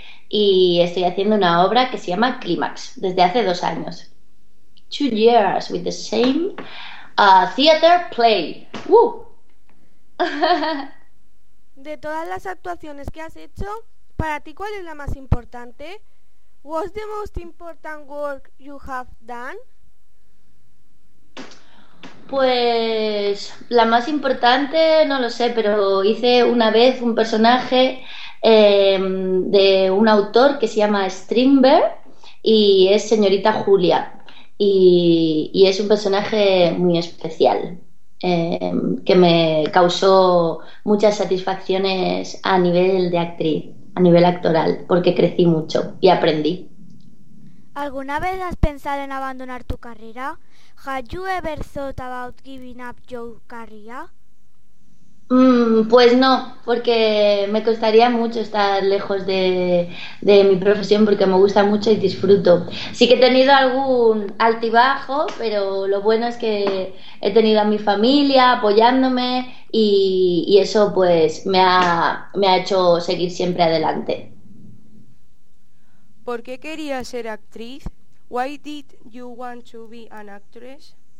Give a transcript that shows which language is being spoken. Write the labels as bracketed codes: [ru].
[es] Y estoy haciendo una obra que se llama Clímax, desde hace 2 años. [en] 2 years with the same theater play. ¡Woo! [es] De todas las actuaciones que has hecho, ¿para ti cuál es la más importante? [en] What's the most important work you have done? [es] Pues la más importante, no lo sé, pero hice una vez un personaje de un autor que se llama Strindberg y es señorita Julia y es un personaje muy especial que me causó muchas satisfacciones a nivel de actriz, a nivel actoral, porque crecí mucho y aprendí. ¿Alguna vez has pensado en abandonar tu carrera? [en] ¿Have you ever thought about giving up your career? [es] Pues no, porque me costaría mucho estar lejos de mi profesión porque me gusta mucho y disfruto. Sí que he tenido algún altibajo, pero lo bueno es que he tenido a mi familia apoyándome y eso pues me ha hecho seguir siempre adelante. ¿Por qué querías ser actriz? [en] Why did you want to be an actress?